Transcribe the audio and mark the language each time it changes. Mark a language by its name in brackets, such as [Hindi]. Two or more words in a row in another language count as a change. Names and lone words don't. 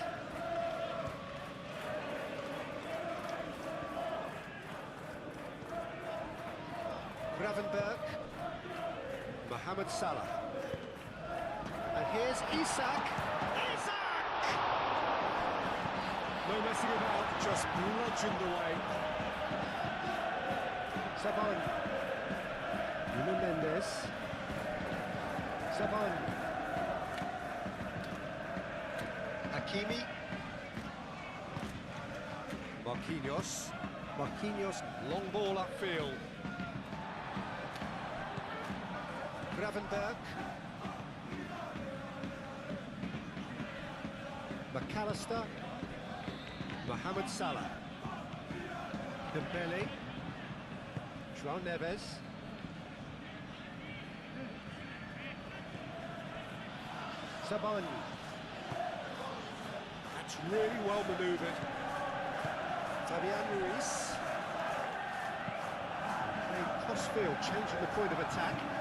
[English] Gravenberg. Mohamed Salah. And here's Isak. Isak! No messing about, just bludgeoned away. Saban. Nuno Mendes. Saban. Hakimi. Marquinhos. Marquinhos, long ball upfield. Gravenberg. McAllister. Mohamed Salah. Dembele. João Neves. Saban. That's really well manoeuvred. Fabian Ruiz. Playing cross-field, changing the point of attack.